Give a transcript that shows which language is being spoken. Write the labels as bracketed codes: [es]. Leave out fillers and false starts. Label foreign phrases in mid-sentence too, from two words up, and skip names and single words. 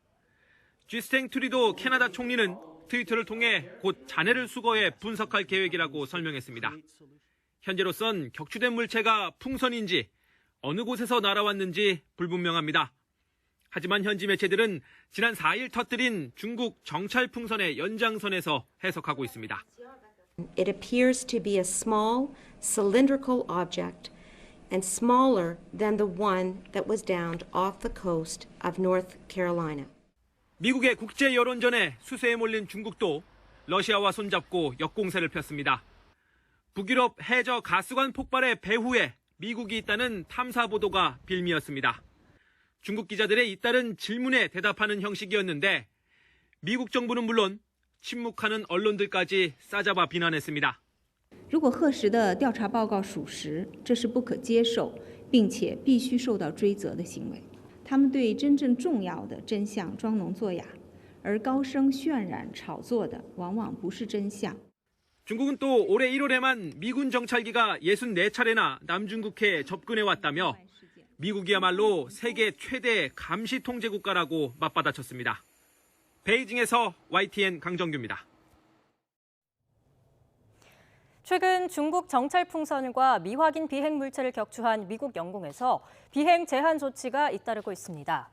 [ko] 지스탱 트루도 캐나다 총리는 트위터를 통해 곧 잔해를 수거해 분석할 계획이라고 설명했습니다. 현재로선 격추된 물체가 풍선인지 어느 곳에서 날아왔는지 불분명합니다. 하지만 현지 매체들은 지난 4일 터뜨린 중국 정찰 풍선의 연장선에서 해석하고 있습니다. [en] It appears to be a small cylindrical object and smaller than the one that was downed off the coast of North Carolina. [ko] 미국의 국제 여론전에 수세에 몰린 중국도 러시아와 손잡고 역공세를 폈습니다. 북유럽 해저 가스관 폭발의 배후에 미국이 있다는 탐사 보도가 빌미였습니다. 중국 기자들의 잇따른 질문에 대답하는 형식이었는데 미국 정부는 물론 침묵하는 언론들까지 싸잡아 비난했습니다. [zh] 如果核实的调查报告属实，这是不可接受，并且必须受到追责的行为。他们对真正重要的真相装聋作哑，而高声渲染、炒作的往往不是真相。 [ko] 중국은 또 올해 1월에만 미군 정찰기가 64차례나 남중국해에 접근해왔다며 미국이야말로 세계 최대 감시 통제 국가라고 맞받아쳤습니다. 베이징에서 YTN 강정규입니다. 최근 중국 정찰 풍선과 미확인 비행 물체를 격추한 미국 영공에서 비행 제한 조치가 잇따르고 있습니다.